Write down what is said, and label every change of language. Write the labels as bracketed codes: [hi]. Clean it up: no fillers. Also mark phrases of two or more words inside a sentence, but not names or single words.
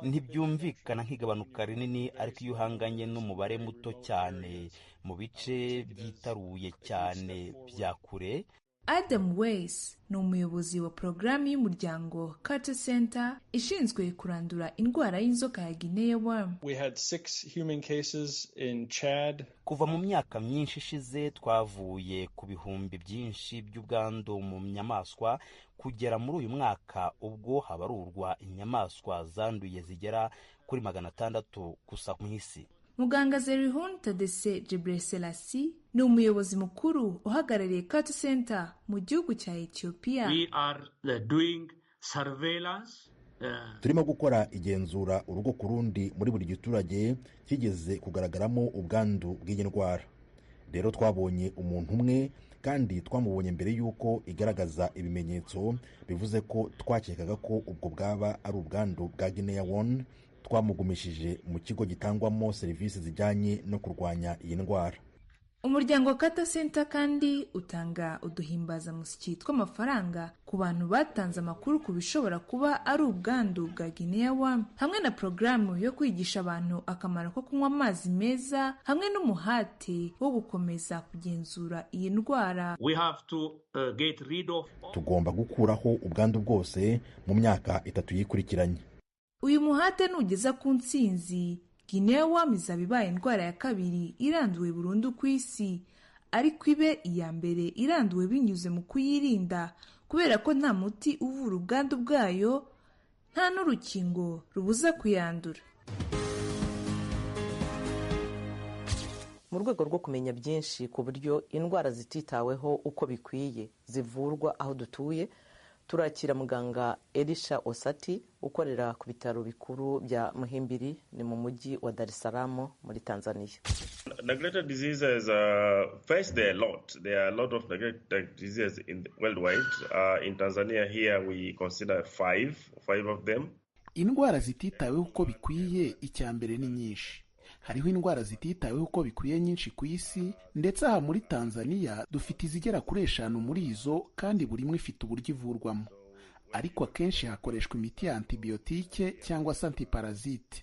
[rw] Ntibyumvikana nk'igabanuka rinini, ariko iyo uhanganye n'umubare muto cyane mu bice byitaruye cyane bya kure. Adam Weiss ni umuyobozi wa porogaramu y'umuryango Carter Center ishinzwe kurandura indwara y'inzoka ya [en] Guinea worm. We had 6 human cases in Chad. [rw] Kuva mu myaka myinshi ishize twavuye ku bihumbi byinshi by'ubwandu mu nyamaswa kugera muri uyu mwaka ubwo habarurwa inyamaswa zanduye zigera kuri 600 gusa mu isi. Muganga Zerihun Tadesse Gebreselassie ni umuyobozi mukuru uhagarariye Carter Center mu gihugu cya Ethiopia. [en] We are doing surveillance. [rw] Turimo gukora igenzura urugo ku rundi muri buri giturage kigeze kugaragaramo ubwandu bw'iyi ndwara. Rero twabonye umuntu umwe, kandi twamubonye mbere yuko igaragaza ibimenyetso, bivuze ko twakekaga ko ubwo bwaba ari ubwandu bwa [en] Guinea worm. [rw] Twamugumishije mu kigo gitangwamo serivisi zijyanye no kurwanya iyi ndwara. Umuryango Carter Center kandi utanga uduhimbaza musiki tw'amafaranga ku bantu batanze amakuru ku bishobora kuba ari ubwandu bwa [en] Guinea worm, [rw] hamwe na programu yo kwigisha abantu akamaro ko kunywa amazi meza, hamwe n'umuhate wo gukomeza kugenzura iyi ndwara. [en] We have to get rid of. [rw] Tugomba gukuraho ubwandu bwose mu myaka 3 yikurikiranye. Uyu muhate nugeza ku ntsinzi, [en] Guinea worm [rw] izaba ibaye indwara ya kabiri iranduwe burundu ku isi, ariko ibe iya mbere iranduwe binyuze mu kuyirinda, kubera ko nta muti uvura ubwandu bwayo, nta n'urukingo rubuza kuyandura. Mu rwego rwo kumenya byinshi ku buryo indwara zititaweho uko bikwiye zivurwa aho dutuye, turakira muganga Elisha Osati ukorera ku bitaro bikuru bya Muhimbili, ni mu mujyi wa Dar es Salaam muri Tanzania. [en] neglected diseases, first there are a lot of neglected diseases worldwide. In Tanzania here we consider five of them. [rw] Indwara zititaweho uko bikwiye icya mbere ni nyinshi. Hariho indwara zititaweho uko bikwiye nyinshi ku isi, ndetse aha muri Tanzania dufite izigera kuri 5 muri izo, kandi buri imwe ifite uburyo ivurwamo. Ariko akenshi hakoreshwa imiti ya antibiyotike cyangwa se antiparazite.